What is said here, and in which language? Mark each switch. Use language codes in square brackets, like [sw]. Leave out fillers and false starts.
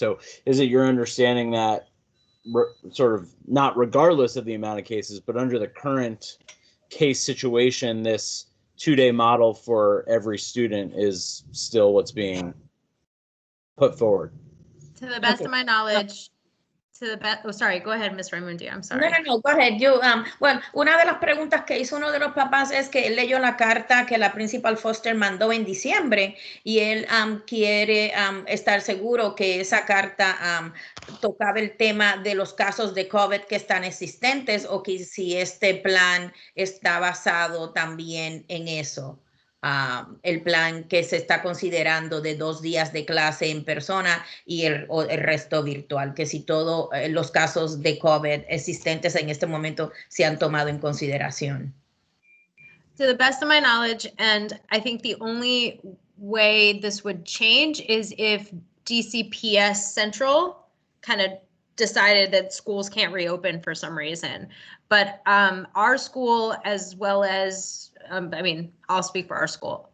[en] So is it your understanding that sort of not regardless of the amount of cases, but under the current case situation, this 2-day model for every student is still what's being put forward? To the best of my knowledge, oh, sorry, go ahead, Ms. Raimundi, I'm sorry. No, go ahead. [es] Bueno, una de las preguntas que hizo uno de los papás es que él leyó la carta que la Principal Foster mandó en diciembre y él quiere estar seguro que esa carta tocaba el tema de los casos de COVID que están existentes o que si este plan está basado también en eso. El plan que se está considerando de 2 días de clase en persona y el resto virtual, que si todos los casos de COVID existentes en este momento se han tomado en consideración. [en] To the best of my knowledge, and I think the only way this would change is if DCPS Central kind of decided that schools can't reopen for some reason. But our school, as well as, I mean, I'll speak for our school.